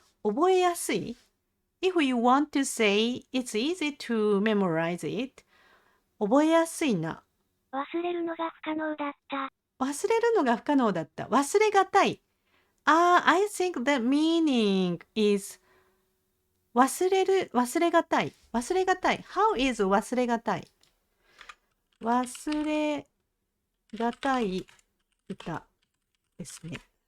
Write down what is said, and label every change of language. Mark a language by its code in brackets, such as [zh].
[en] 覚えやすい If you want to say it's easy to memorize it. [ja] 覚えやすいな。忘れるのが不可能だった。忘れるのが不可能だった。忘れがたい。 [en] I think the meaning is 忘れがたい。 How is [ja] 忘れがたい忘れがたい歌ですね。